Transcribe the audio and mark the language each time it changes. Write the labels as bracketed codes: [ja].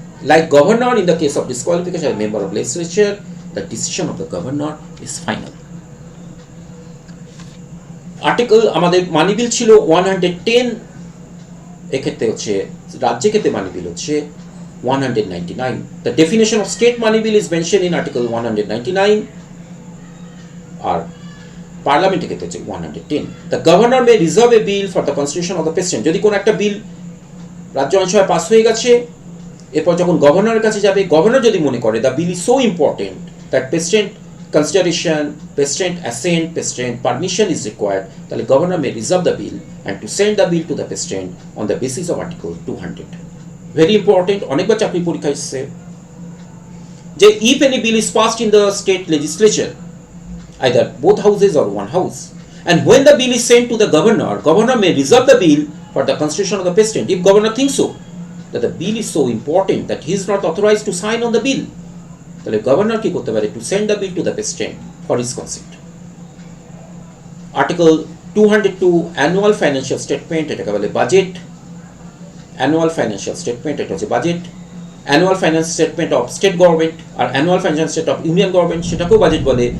[en] Like governor, in the case of disqualification member of legislature, the decision of the governor is final. [bn] Article আমাদের মানি বিল ছিল 110, এক্ষেত্রে হচ্ছে রাজ্যের ক্ষেত্রে মানি বিল হচ্ছে 199. [en] The definition of state money bill is mentioned in article 199, [bn] আর পার্লামেন্টের ক্ষেত্রে হচ্ছে 110. [en] The governor may reserve a bill for the constitution of the president. [bn] যদি কোনো একটা বিল রাজ্য আইনসভায় পাস হয়ে গেছে, এরপর যখন গভর্নরের কাছে যাবে, গভর্নর যদি মনে করে [en] the bill is so important that president consideration, president assent, president permission is required, [bn] তাহলে [en] governor may reserve the bill and to send the bill to the president on the basis of article 200. Very important, [bn] অনেকবার চাকরি পরীক্ষা এসেছে যে [en] if any bill is passed in the state legislature, either both houses or one house, And when the bill is sent to the governor, governor may reserve the bill for the consideration of the president. If governor thinks so, that the bill is so important that he is not authorized to sign on the bill, [bn] তাহলে governor কি করতে পারে? [en] To send the bill to the president for his consent. Article 202 annual financial statement, [bn] এটাকে বলে budget. [en] annual financial statement [bn] এটা হচ্ছে budget. [en] annual finance statement of state government আর annual finance state of union government, [bn] সেটাকেও budget বলে।